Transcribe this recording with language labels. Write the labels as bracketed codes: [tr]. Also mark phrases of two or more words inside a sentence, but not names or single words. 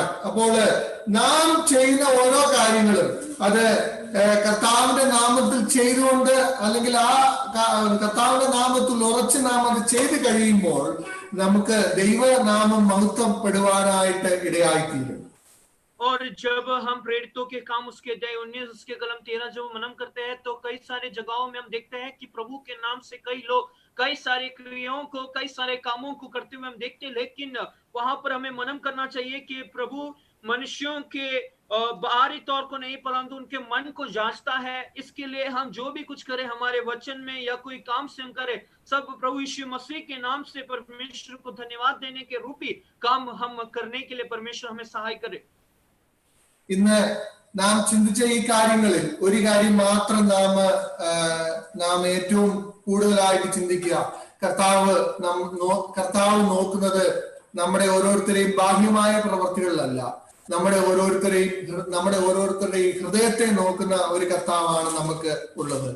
[ml] അപ്പോൾ നാം ചെയ്യുന്ന ഓരോ കാര്യങ്ങളും അത് കർത്താവിന്റെ നാമത്തിൽ ചെയ്തുകൊണ്ട് അല്ലെങ്കിൽ ആ കർത്താവിന്റെ നാമത്തിൽ ഉറച്ച് നാം അത് ചെയ്ത് കഴിയുമ്പോൾ നമുക്ക് ദൈവനാമം മഹത്വപ്പെടുവാനായിട്ട് ഇടയായിത്തീരും. [hi] और जब हम प्रेरितों के काम उसके अध्याय 19 उसके कलम 13 जब मनन करते हैं तो कई सारे जगहों में हम देखते हैं कि प्रभु के नाम से कई लोग कई सारे क्रियाओं को कई सारे कामों को करते हुए हम देखते हैं, लेकिन वहां पर हमें मनन करना चाहिए कि प्रभु मनुष्यों के बाहरी तौर को नहीं परंतु उनके मन को जांचता है। इसके लिए हम जो भी कुछ करें हमारे वचन में या कोई काम से हम करें सब प्रभु यीशु मसीह के नाम से परमेश्वर को धन्यवाद देने के रूपी काम हम करने के लिए परमेश्वर हमें सहाय करे। [ml] ഇന്ന് നാം ചിന്തിച്ച ഈ കാര്യങ്ങളിൽ ഒരു കാര്യം മാത്രം നാം ഏറ്റവും കൂടുതലായിട്ട് ചിന്തിക്കുക. കർത്താവ് നോക്കുന്നത് നമ്മുടെ ഓരോരുത്തരെയും ബാഹ്യമായ പ്രവർത്തികളിലല്ല, നമ്മുടെ ഓരോരുത്തരുടെയും ഹൃദയത്തെ നോക്കുന്ന ഒരു കർത്താവാണ് നമുക്ക് ഉള്ളത്.